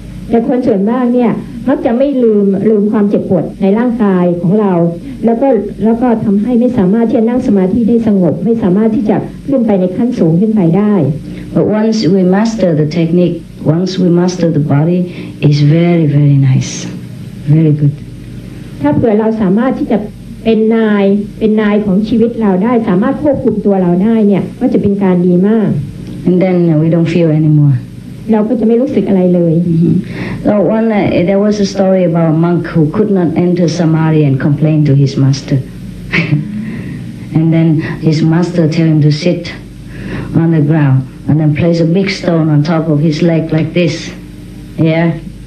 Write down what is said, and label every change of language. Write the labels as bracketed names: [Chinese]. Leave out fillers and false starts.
[Thai] แต่คนส่วนมากเนี่ยมักจะไม่ลืมความเจ็บปวดในร่างกายของเราแล้วก็ทำให้ไม่สามารถที่จะนั่งสมาธิได้สงบไม่สามารถที่จะขึ้นไปในขั้นสูงขึ้นไปได้ [English] But once we master the technique, once we master the body, it's very, very nice, very good. [Thai] ถ้าเผื่อเราสามารถที่จะเป็นนายของชีวิตเราได้สามารถควบคุมตัวเราได้เนี่ยก็จะเป็นการดีมาก [English] And then we don't feel anymore. [Thai] เราก็จะไม่รู้สึกอะไรเลย [English] So there was a story about a monk who could not enter samadhi and complained to his master. And then his master tell him to sit on the ground and then place a big stone on top of his leg like this. Yeah?